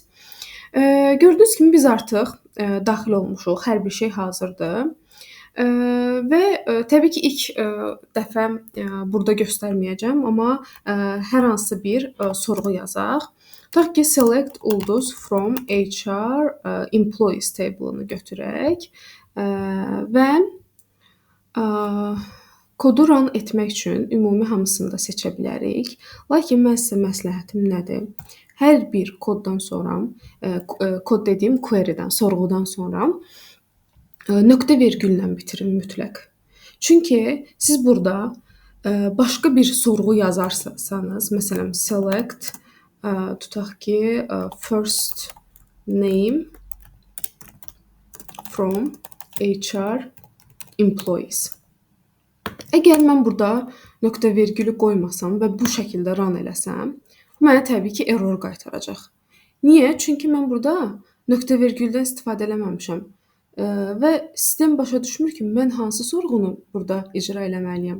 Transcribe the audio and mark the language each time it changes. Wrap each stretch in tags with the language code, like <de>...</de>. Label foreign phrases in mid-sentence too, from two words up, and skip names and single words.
<az>Gördüyünüz kimi biz artıq daxil olmuşuq, hər bir şey hazırdır. Və təbii ki, ilk dəfə burada göstərməyəcəm, amma hər hansı bir sorğu yazaq. Tutaq ki, select ulduz</az> <en>from HR employees table-ını</en> <az>götürək və kodu run etmək üçün ümumi hamısını da seçə bilərik. Lakin mən sizə məsləhətim nədir? Hər bir koddan sonra, kod dediyim query-dən, sorğudan sonra nöqtə vergüllə bitirin mütləq. Çünki siz burada başqa bir sorğu yazarsanız, məsələn, select, tutaq ki,</az> <en>first name from HR employees.</en> <az>Əgər mən burada nöqtə vergülü qoymasam və bu şəkildə run eləsəm, mənə təbii ki, error qaytaracaq. Niyə? Çünki mən burada nöqtə vergüldən istifadə eləməmişəm. Və sistem başa düşmür ki, mən hansı sorğunu burada icra eləməliyəm.</az>